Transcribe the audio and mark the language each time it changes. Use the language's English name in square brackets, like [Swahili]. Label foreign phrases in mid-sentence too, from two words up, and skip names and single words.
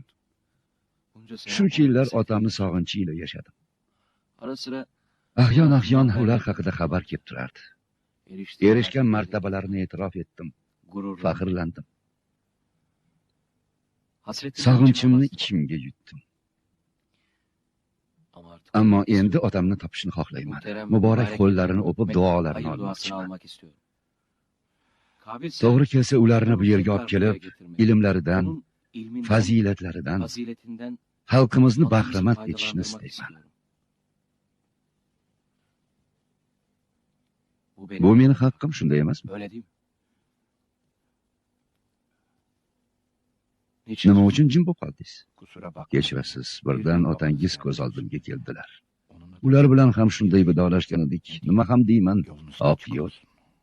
[Uzbek] Shuncha yillar otamni sog'inchi ila yashadim. [Turkish] Ara sıra [Uzbek] Ahyon ular haqida xabar kelib turardi. Erishgan martabalarini e'tirof etdim. [Turkish] gurur, [Uzbek] Faxrlandim. [Turkish] hasretim [Uzbek] Sog'inchimni ichimga yutdim. [Turkish] Ama artık [Uzbek] Ammo endi otamni topishni xohlayman. Muborak qo'llarini o'pib duolarini [Turkish] hayır duasını [Uzbek] olmoqchiman. [Turkish] almak istiyorum. Kabil ise [Uzbek] To'g'ri kelsa ularni bu yerga [Turkish] tekrar [Uzbek] olib kelib, [Turkish] buraya getirmek, [Uzbek] ilmlaridan, [Turkish] onun ilminden, [Uzbek] fazilatlaridan [Turkish] faziletinden [Uzbek] xalqimizni [Turkish] halkımızı [Uzbek] bahramand etishni [Turkish] faydalandırmak [Uzbek] istayman. [Turkish] istiyorum. Bu [Uzbek] Bu [Turkish] benim. [Uzbek] meni haqqim, shunday emasmi? [Turkish] Öyle değil mi? Niçin? [Uzbek] Nima uchun jim bo'lib qoldingiz? [Turkish] Kusura bakma. [Uzbek] Kechirasiz, birdan otangiz ko'z oldimga keldilar. [Turkish] Onunla [Uzbek] Ular bilan ham shunday vidolashgan edik. Nima ham deyman? [Turkish] yolunuz [Uzbek] Op [Turkish] açık [Uzbek] yo'l. [Turkish] olsun.